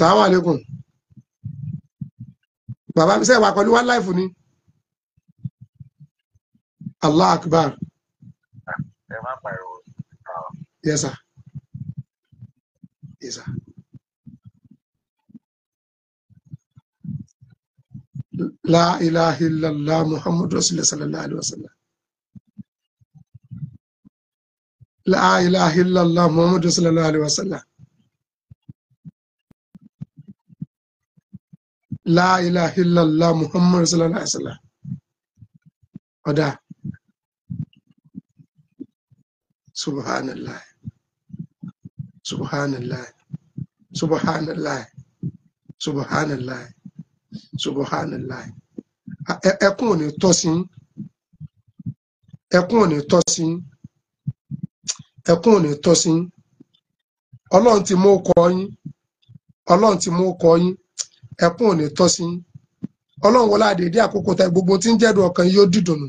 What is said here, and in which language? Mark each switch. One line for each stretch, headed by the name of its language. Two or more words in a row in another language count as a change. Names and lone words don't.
Yoruba: Bàbá mi ṣe wà pẹ̀lú
English: one life
Yoruba: ni.
Arabic: الله أكبر.
English: Yes, sir. Yes, sir.
Arabic: لا إله إلا الله محمد رسول الله صلى الله عليه وسلم. لا إله إلا الله محمد صلى الله عليه وسلم. لا إله إلا الله محمد صلى الله عليه وسلم. Oda. Subhanallah. سبحان الله. سبحان الله. سبحان الله. سبحان الله.
Yoruba: Ẹkún ò ní tọ́ sí. Ẹkún ò ní tọ́ sí. Ẹkún ò ní tọ́ sí. Ọlọ́run ti mú kọ yín. Ọlọ́run ti mú kọ yín. Ẹkún ò ní tọ́ sí. Ọlọ́run wọlá dédé àkókò tá gbogbo tí ń jẹ́dùn ọkàn yóò dídùn.